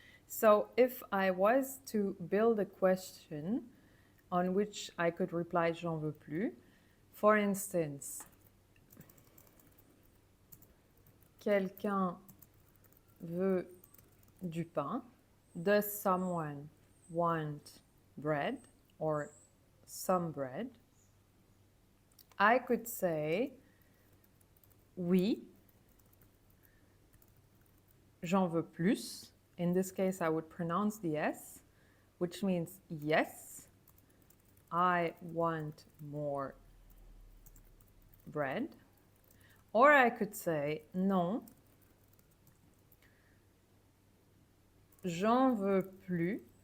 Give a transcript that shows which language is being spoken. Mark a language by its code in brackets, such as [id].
[en] So if I was to build a question on which I could reply [fr] j'en veux plus, [en] for instance, [fr] quelqu'un veut du pain. [en] Does someone want bread or some bread? I could say [fr] oui, j'en veux plus. [en] In this case, I would pronounce the S, which means yes, I want more bread. Or I could say [fr] non, j'en veux plus.